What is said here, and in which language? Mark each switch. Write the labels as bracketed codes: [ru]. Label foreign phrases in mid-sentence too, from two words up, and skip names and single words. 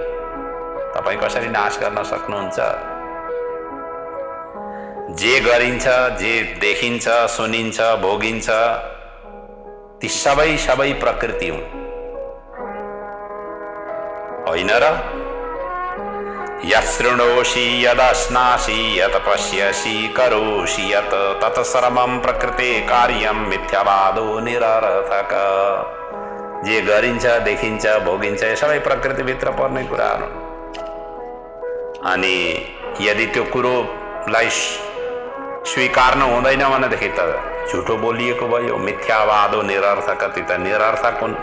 [ne] तपाई कसरी नाश गर्न सक्नुहुन्छ? जे गरिन्छ, जे देखिन्छ, सुनिन्छ, भोगिन्छ ती सबै प्रकृति हुन्, होइन र? [sa] यशृणोषि यदश्नासि यत पश्यसि करोषि यत तत् सर्वं प्रकृते कार्यं मिथ्यावादो निरर्थक। [ne] जे गरिन्छ, देखिन्छ, भोगिन्छ यो सबै प्रकृति भित्र पर्ने कुराहरू। अनि यदि त्यो कुरोलाई स्वीकार्नु हुँदैन भनेदेखि त झुटो बोलिएको भयो, [sa] मिथ्यावादो निरर्थक, [ne] ती त निरर्थक हुन्।